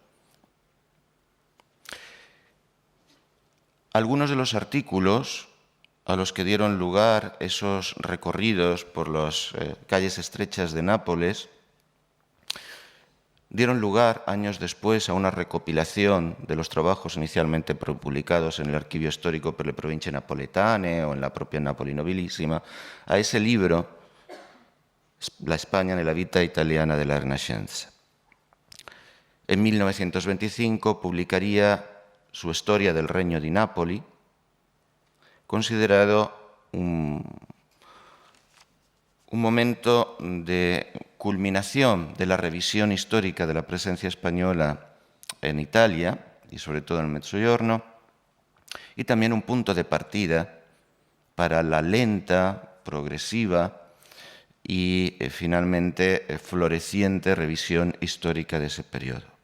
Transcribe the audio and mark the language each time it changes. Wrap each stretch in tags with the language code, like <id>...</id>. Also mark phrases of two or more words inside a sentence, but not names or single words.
<es>Algunos de los artículos a los que dieron lugar esos recorridos por las calles estrechas de Nápoles dieron lugar años después a una recopilación de los trabajos inicialmente publicados en el Archivio Storico per le Province Napoletane o en la propia Napoli Nobilissima, a ese libro, La España nella vita italiana della Rinascenza. En 1925 publicaría su Historia del Regno di Napoli, considerado un momento de culminación de la revisión histórica de la presencia española en Italia y sobre todo en el Mezzogiorno, y también un punto de partida para la lenta, progresiva y finalmente floreciente revisión histórica de ese periodo.</es>